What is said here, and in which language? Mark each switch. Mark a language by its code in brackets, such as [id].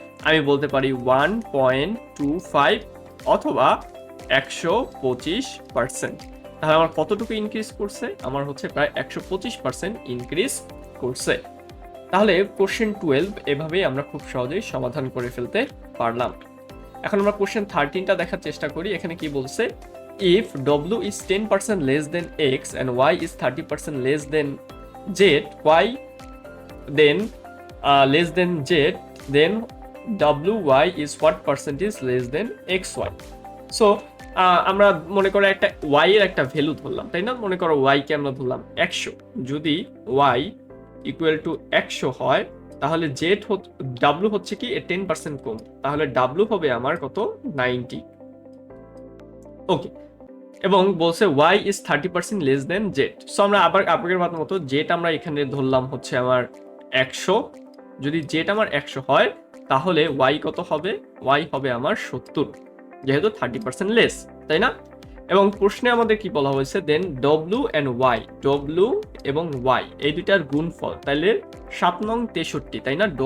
[bn] আমি বলতে পারি 1.25 অথবা 125%। তাহলে আমার কতটুকু ইনক্রিজ করছে? আমার হচ্ছে প্রায় 125% ইনক্রিজ করছে। তাহলে কোশ্চেন 12 এভাবেই আমরা খুব সহজেই সমাধান করে ফেলতে পারলাম। এখন আমরা কোশ্চেন 13টা দেখার চেষ্টা করি। এখানে কি বলছে? [en] If w is 10% less than x and y is 30% less than z, y then less than z, then wy is what percentage less than xy? [bn] So আমরা মনে করো একটা y এর একটা ভ্যালু ধরলাম, তাই না? মনে করো y কে আমরা ধরলাম 100। যদি y ইকুয়াল টু 100 হয়, তাহলে z w হচ্ছে কি 10% কম, তাহলে w হবে আমার কত? 90। ওকে, এবং বলছে [en] y is 30% less than z। [bn] So আমরা আবার আগের মতো z আমরা এখানে ধরলাম হচ্ছে আমার 100। যদি z আমার 100 হয়, তাহলে y কত হবে? y হবে আমার 70, যেহেতু 30% লেস, তাই না? এবং প্রশ্নে আমাদের কি বলা হয়েছে? দেন [en] w and y, [bn] w এবং y এই দুইটার গুণফল, তাহলে 7 নং 63, তাই না?